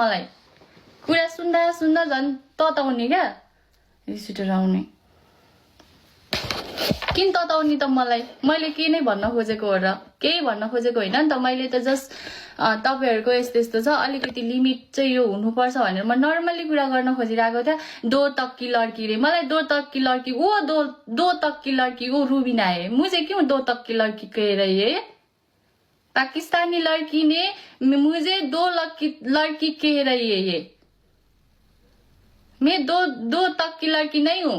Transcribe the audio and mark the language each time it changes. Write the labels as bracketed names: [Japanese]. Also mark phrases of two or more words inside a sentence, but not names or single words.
[Nepali] मलाई कुरा सुन्दा झन् तताउने क्या। रिस उठेर आउने। किन तताउने त मलाई? मैले के नै भन्न खोजेको हो र? केही भन्न खोजेको होइन नि त। मैले त जस्ट तपाईँहरूको यस्तो छ, अलिकति लिमिट चाहिँ यो हुनुपर्छ भनेर म नर्मली कुरा गर्न खोजिरहेको थिएँ। [Hindi] दो तक की लड़की रे, मलाई दो तक की लड़की, वो दो तक की लड़की वो रूबीना है। मुझे क्यों दो तक की लड़की कह रही है? पाकिस्तानी लड़की ने मुझे दो लड़की कह रही है। ये मैं दो तक की लड़की नहीं हूं।